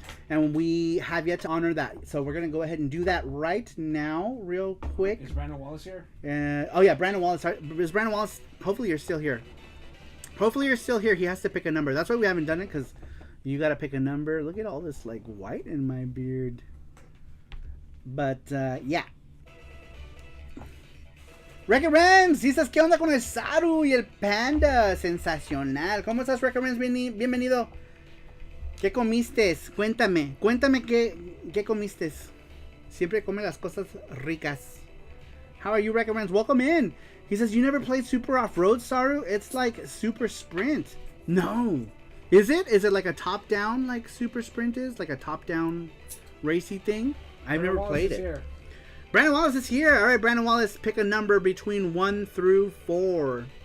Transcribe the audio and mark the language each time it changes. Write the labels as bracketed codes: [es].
[en] And we have yet to honor that. So we're going to go ahead and do that right now, real quick. Is Brandon Wallace here? Oh, yeah, Brandon Wallace. Is Brandon Wallace? Hopefully you're still here. He has to pick a number. That's why we haven't done it, because you got to pick a number. Look at all this, like, white in my beard. But, yeah. [es] Record Rams, dices, ¿qué onda con el Saru y el Panda? Sensacional. ¿Cómo estás, Record Rams? Bienvenido. ¿Qué comiste? Cuéntame qué comiste. Siempre come las cosas ricas. [en] How are you, Record Rams? Welcome in. He says, you never played Super Off-Road, Saru? It's like Super Sprint. No. Is it? Is it like a top-down, like Super Sprint is? Like a top-down racy thing? I've never played it. Here. Brandon Wallace is here. All right, Brandon Wallace, pick a number between 1 through 4.